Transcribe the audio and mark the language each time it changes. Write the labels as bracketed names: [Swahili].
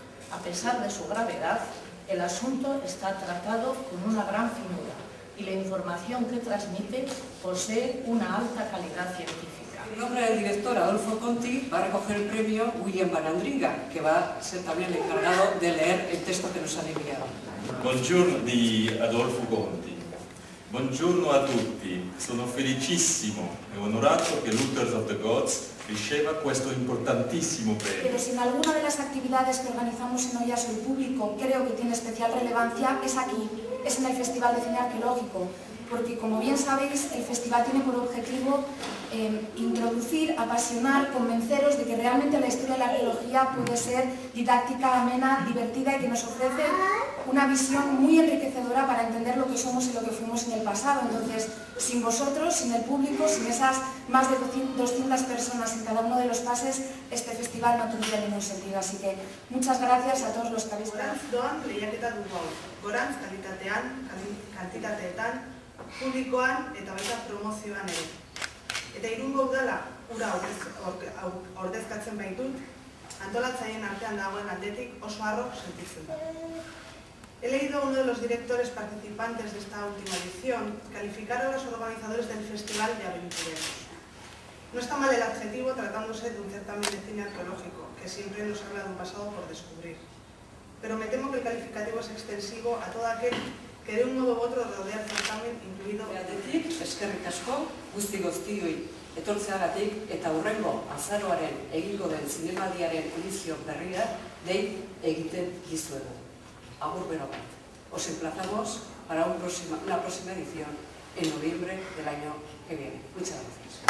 [Spanish] A pesar de su gravedad, el asunto está tratado con una gran finura y la información que transmite posee una alta calidad científica. En nombre del director Adolfo Conti va a recoger el premio William Van Andringa, que va a ser también el encargado de leer el texto que nos han enviado. [Italian] Buongiorno di Adolfo Conti. Buongiorno a tutti, sono felicissimo e onorato che Looters of the Gods riceva questo importantissimo premio. [Spanish] Pero si en alguna de las actividades que organizamos en Ollas el público creo que tiene especial relevancia, es aquí, es en el Festival de Cine Arqueológico, porque como bien sabéis, el festival tiene por objetivo introducir, apasionar, convenceros de que realmente la historia de la arqueología puede ser didáctica, amena, divertida y que nos ofrece una visión muy enriquecedora para entender lo que somos y lo que fuimos en el pasado. Entonces, sin vosotros, sin el público, sin esas más de 200 personas en cada uno de los pases, este festival no tendría ningún sentido. Así que muchas gracias a todos los que habéis venido. [Basque] Gorantz doan lehiaketa dugu hau. Gorantz kalitatean, kantitateetan, publikoan eta baita promozioan ere. Eta Irungo udala ura ordezkatzen baitut, antolatzaileen artean dagoen aldetik oso harro sentitzen da. [Spanish] He leído a uno de los directores participantes de esta última edición calificar a los organizadores del festival de aventureros. No está mal el adjetivo tratándose de un certamen de cine arqueológico, que siempre nos habla de un pasado por descubrir. Pero me temo que el calificativo es extensivo a todo aquel que de un modo u otro rodea el certamen, incluido... [Basque] Beatetik, eskerrik asko, guzti guztioi etortzeagatik eta hurrengo azaroaren egingo den zinemaldiaren edizio berria dei egiten dizuegu. Agur bero bat. [Spanish] Os emplazamos para una próxima edición en noviembre del año que viene. Muchas gracias.